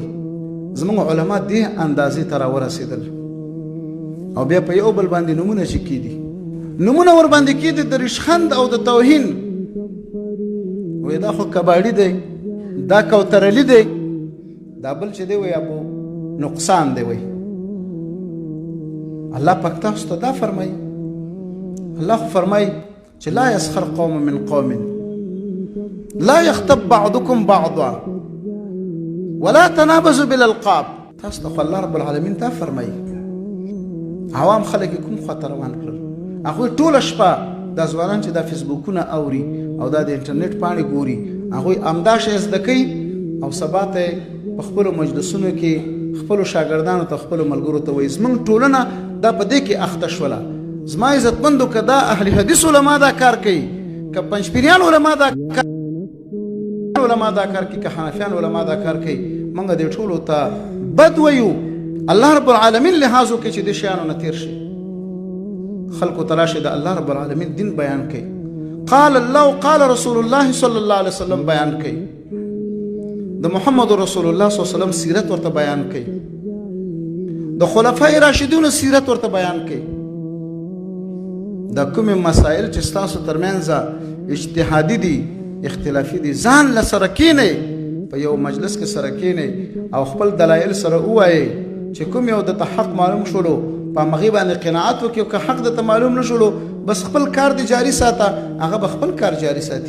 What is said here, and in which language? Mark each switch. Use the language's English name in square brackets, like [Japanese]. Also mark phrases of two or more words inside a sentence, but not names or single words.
[Pashto] زموږ علما دې اندازې ته راورسېدل، او بیا په یو بل باندې نومونه چې کېدي، نومونه ور باندې کېدي د رشخند او د توهین. وایي دا خو کباړي دی، دا کوثرلی دی، دا بل چې دی وایي ابو نقصان دی وایي. الله پاک تاسو ته دا فرمایي. الله خو فرمایي چې [Arabic] لا يسخر قوم من قوم لا يغتب بعضكم بعضا ولا تنابزوا بالالقاب. [Pashto] تاسو ته الله رب العالمین دا فرمایي. عوام خلک کوم خاطر روان کړل، هغوی ټوله شپه دا ځوانان چې دا فیسبوکونه اوري او دا د انټرنیټ پاڼې ګوري، هغوی همدا شی زده کوي او سبا ته په خپلو مجلسونو کې خپلو شاګردانو ته خپلو ملګرو ته وایي. زموږ ټولنه دا په دې کې اخته شوله. زما عزتمندو که دا اهل حدیث علما دا کار کوي، که پنجپیریان علما دا کار کوي، که حنفیان علما دا کار کوي، موږ دې ټولو ته بد وایو. الله رب العالمین لحاظ وکړي چې د شیانو نه تېر شي. خلکو ته راشي د الله رب العالمین دین بیان کوي. [Arabic] قال الله قال رسول الله صلی الله علیه وسلم [Pashto] بیان کوي. د محمد رسول الله [Arabic] صلی الله علیه وسلم [Pashto] سیرت ورته بیان کوي. د خلفای راشدینو سیرت ورته بیان کوي. دا کوم مسائل چې تاسو ترمنځ اجتهادي دي، اختلافي دي، ځان له سره کینئ، په یو مجلس کې سره کینئ او خپل دلایل سره ووایئ چې کوم یو د حق معلوم شولو په هغې باندې قناعت وکړي، او که حق درته معلوم نه شولو بس خپل کار دې جاري ساته، هغه به خپل کار جاري ساتي.